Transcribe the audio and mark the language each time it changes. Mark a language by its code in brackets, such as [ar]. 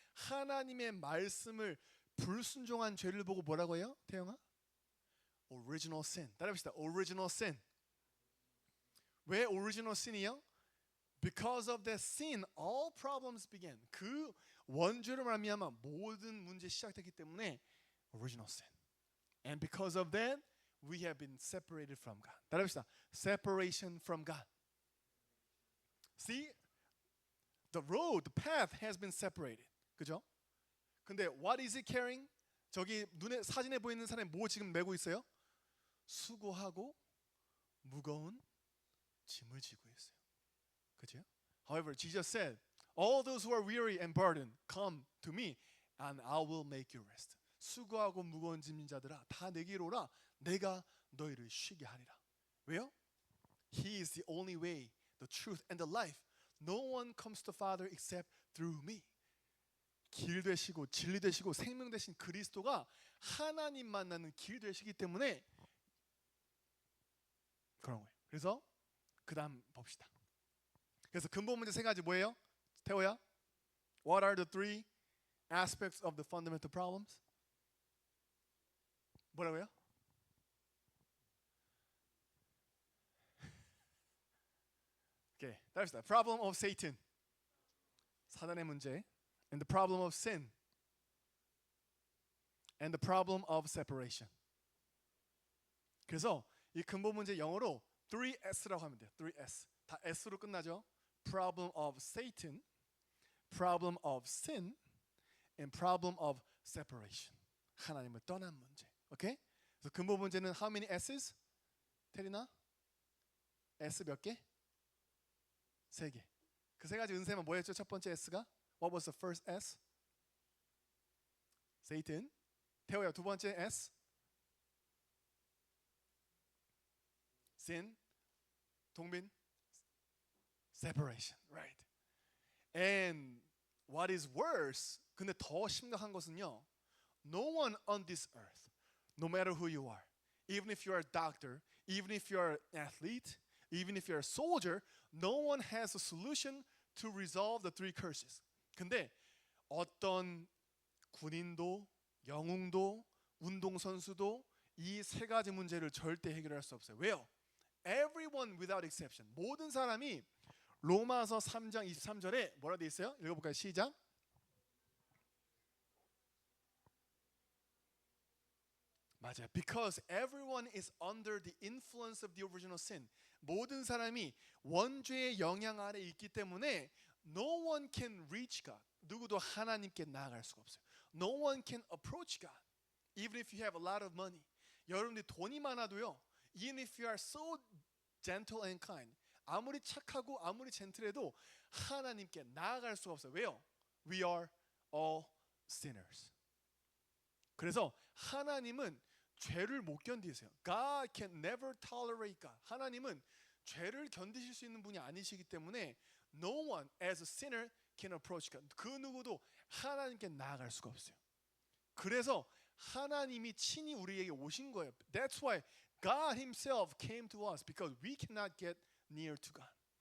[ko] 하나님의 말씀을 불순종한 죄를 보고 뭐라고 해요? [en] 태영아? Original sin. [ko] 따라합시다. [en] Original sin. [ko] 왜 original sin이요? [en] Because of that sin, all problems began. [ko] 그 원죄로 말미암아 모든 문제 시작됐기 때문에 original sin. [en] And because of that, we have been separated from God. [ko] 따라합시다. [en] Separation from God. See, the road, the path has been separated. [ko] 그죠? 근데 [en] what is it carrying? [ko] 저기 눈에 사진에 보이는 사람이 뭐 지금 메고 있어요? 수고하고 무거운 짐을 지고 있어요. 그죠? [en] However, Jesus said, all those who are weary and burdened, come to me and I will make you rest. [ko] 수고하고 무거운 짐진 자들아 다 내게로 오라 내가 너희를 쉬게 하리라. 왜요? [en] He is the only way, the truth and the life. No one comes to the Father except through me. [ko] 길 되시고 진리 되시고 생명 되신 그리스도가 하나님 만나는 길 되시기 때문에 그런 거예요. 그래서 그 다음 봅시다. 그래서 근본 문제 세 가지 뭐예요? 태호야? [en] What are the three aspects of the fundamental problems? [ko] 뭐라고요? 오케이, 따라합시다. [en] Problem of Satan. [ko] 사단의 문제. [en] And the problem of sin. And the problem of separation. [ko] 그래서 이 근본 문제 영어로 3S라고 하면 돼요. 3S. 다 S로 끝나죠. [en] Problem of Satan, problem of sin, and problem of separation. [ko] 하나님을 떠난 문제. 오케이? 그래서 근본 문제는 [en] how many S's? [ko] 테리나? S 몇 개? 3개. 그 세 가지 은세만 뭐였죠? 첫 번째 S가? [en] What was the first S? [ko] Satan. 태호야 두 번째 S? [en] Sin. 동민? Separation. Right. And what is worse? [ko] 근데 더 심각한 것은요. [en] No one on this earth, no matter who you are, even if you are a doctor, even if you are an athlete, even if you are a soldier, no one has a solution to resolve the three curses. [ko] 근데 어떤 군인도, 영웅도, 운동선수도 이 세 가지 문제를 절대 해결할 수 없어요. 왜요? [en] Everyone without exception. [ko] 모든 사람이 로마서 3장 23절에 뭐라 돼 있어요? 읽어볼까요? 시작. 맞아요. [en] Because everyone is under the influence of the original sin. [ko] 모든 사람이 원죄의 영향 아래 있기 때문에 [en] no one can reach God. [ko] 누구도 하나님께 나아갈 수가 없어요. [en] No one can approach God. Even if you have a lot of money. [ko] 여러분들이 돈이 많아도요. [en] Even if you are so gentle and kind. [ko] 아무리 착하고 아무리 젠틀해도 하나님께 나아갈 수가 없어요. [en] 왜요? We are all sinners. [ko] 그래서 하나님은 죄를 못 견디세요. [en] God can never tolerate God. [ko] 하나님은 죄를 견디실 수 있는 분이 아니시기 때문에 [en] no one as a sinner can approach God. [ko] 그 누구도 하나님께 나아갈 수가 없어요. 그래서 하나님이 친히 우리에게 오신 거예요. [en] That's why God himself came to us because we cannot get near to God.